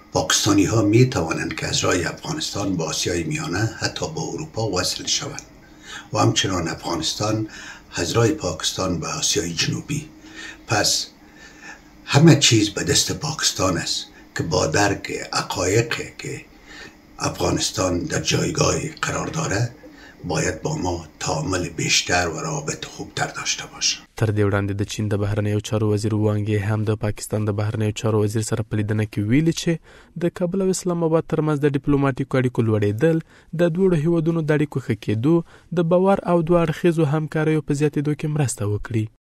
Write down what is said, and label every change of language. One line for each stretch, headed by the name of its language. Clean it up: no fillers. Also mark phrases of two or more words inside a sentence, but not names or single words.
Persian: پاکستانی‌ها می‌توانند که از راه افغانستان با آسیای میانه حتی با اروپا وصل شوند و همچنان افغانستان از راه پاکستان به آسیای جنوبی. پس همه چیز به دست پاکستان است که با درک حقایقی که افغانستان در جایگاه قرار داره باید با ما تعامل بیشتر و روابط خوبتر داشته باشه.
Pashto: تر دې وړاندې د چین د بهرنیو چارو وزیر وانګ یې هم د پاکستان د بهرنیو چارو وزیر سره په لیدنه کې ویلي چې د کابل او اسلام آباد ترمنځ د ډیپلوماټیکو اړیکو لوړېدل د دوه هیوادونو د اړیکو ښه کېدو د باور او دوه اړخیزو همکاریو په زیاتېدو کې مرسته وکړي.